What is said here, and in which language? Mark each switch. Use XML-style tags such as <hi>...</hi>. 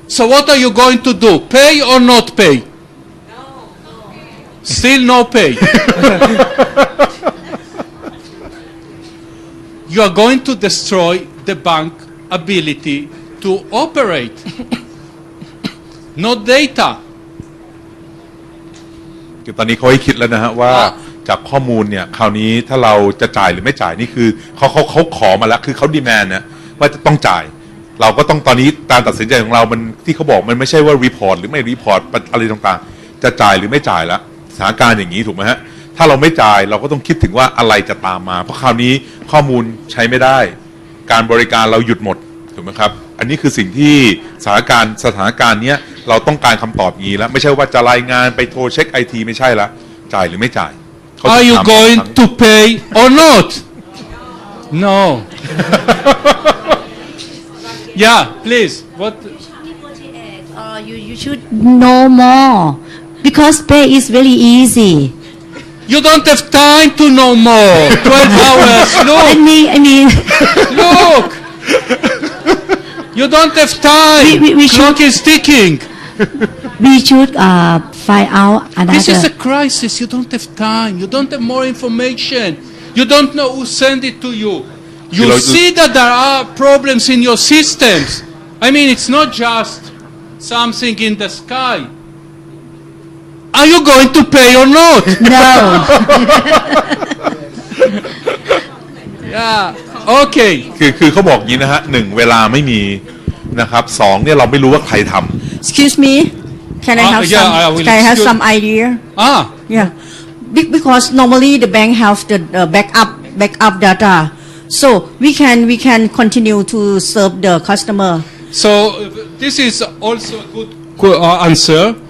<en>So what are you going to do? Pay or not pay? No. Still no pay. You are going to destroy the bank ability to operate. No data.</en> <th>คือตอนนี้เขาให้คิดแล้วนะฮะว่าจากข้อมูลเนี่ยคราวนี้ถ้าเราจะจ่ายหรือไม่จ่ายนี่คือเขาขอมาแล้วคือเขาดีแมนด์นะว่าจะต้องจ่ายเราก็ต้องตอนนี้การตัดสินใจของเรามันที่เขาบอกมันไม่ใช่ว่ารีพอร์ตหรือไม่รีพอร์ตอะไรต่างๆจะจ่ายหรือไม่จ่ายแล้วสถานการณ์อย่างนี้ถูกไหมฮะถ้าเราไม่จ่ายเราก็ต้องคิดถึงว่าอะไรจะตามมาเพราะคราวนี้ข้อมูลใช้ไม่ได้ การบริการเราหยุดหมดถูกไหมครับอันนี้คือสิ่งที่สถานการณ์นี้เราต้องการคำตอบงี้แล้วไม่ใช่ว่าจะรายงานไปโทรเช็คไอทีไม่ใช่ละจ่ายหรือไม่จ่าย</th> <en>Are you going to pay or not? No. Yeah, please. What? You should know more because pay is very easy. You don't have time to know more. 12 hours. Look. I mean. Look. You don't have time. Clock is ticking. We should find out another. This is a crisis. You don't have time. You don't have more information. You don't know who sent it to you. You see that there are problems in your systems. I mean, it's not just something in the sky. Are you going to pay or not? No. Yeah. Okay.</en> <th>คือเขาบอกงี้นะฮะ1เวลาไม่มีนะครับ2เนี่ยเราไม่รู้ว่าใครทำ</th> <en>Excuse me, can I have some idea? Yeah, because normally the bank have the backup data, so we can continue to serve the customer. So this is also a good answer.</en>